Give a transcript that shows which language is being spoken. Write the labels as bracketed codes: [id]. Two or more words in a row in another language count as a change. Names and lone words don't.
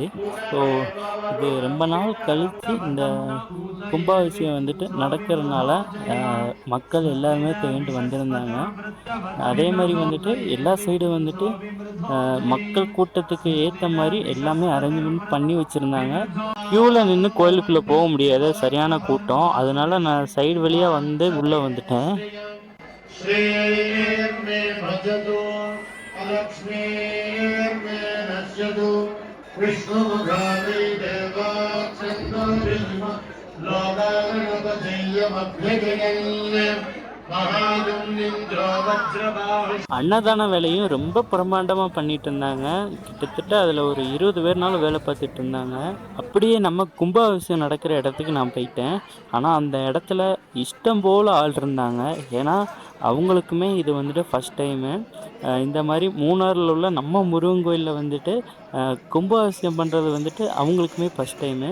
[ta] ஸோ இது ரொம்ப நாள் கழித்து இந்த கும்பாபிஷேகம் வந்துட்டு நடக்கிறதுனால மக்கள் எல்லாருமே திரண்டு வந்திருந்தாங்க. அதே மாதிரி வந்துட்டு எல்லா சைடும் வந்துட்டு மக்கள் கூட்டத்துக்கு ஏற்ற மாதிரி எல்லாமே அரேஞ்ச்மெண்ட் பண்ணி வச்சுருந்தாங்க. க்யூவில் நின்று கோயிலுக்குள்ளே போக முடியாது, சரியான கூட்டம். அதனால நான் சைடு வழியாக வந்து உள்ளே வந்துட்டேன். [sa] श्रीर्मे भजतु अलक्ष्मीर्मे नश्यतु विष्णुमुखादि देवाच्छन्दोरिष्म लोकागणपतियमभ्यजयन् [ta] அன்னதான வேலையும் ரொம்ப பிரம்மாண்டமாக பண்ணிட்டு இருந்தாங்க. கிட்டத்தட்ட அதில் ஒரு 20 பேர்னாலும் வேலை பார்த்துட்டு இருந்தாங்க. அப்படியே நம்ம கும்பாபிஷேகம் நடக்கிற இடத்துக்கு நான் போயிட்டேன். ஆனால் அந்த இடத்துல இஷ்டம் போல் ஆள் இருந்தாங்க. ஏன்னா அவங்களுக்குமே இது வந்துட்டு [en] first time. [ta] இந்த மாதிரி மூணாரில் உள்ள நம்ம முருகன் கோயிலில் வந்துட்டு கும்பாபிஷேகம் பண்ணுறது வந்துட்டு அவங்களுக்குமே [en] first time.